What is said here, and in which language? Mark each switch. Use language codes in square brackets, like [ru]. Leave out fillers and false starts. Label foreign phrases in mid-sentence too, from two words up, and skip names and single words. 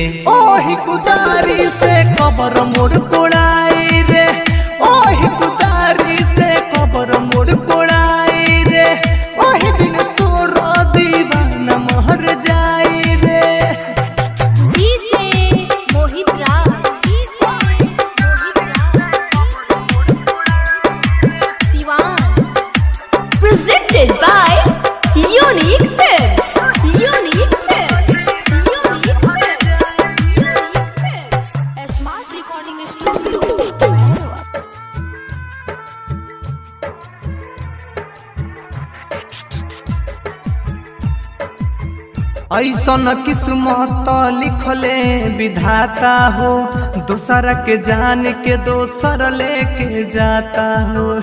[bho] ओही कुदारी से कबर मोड़ कोड़ाई रे, ओही कुदारी से कबर मोड़ कोड़ाई रे, ओही दिन तोर दीवाना महर जाई रे। [en] DJ Mohit Raj. DJ Mohit Raj. Siwan. Presented by Unique Films. Unique Films. Unique Films. Unique Films. Smart Recording Studio, Mehro. [bho] ऐसन किस्मत लिखले विधाता हो, दोसर के जान के दोसर लेके जाता हो।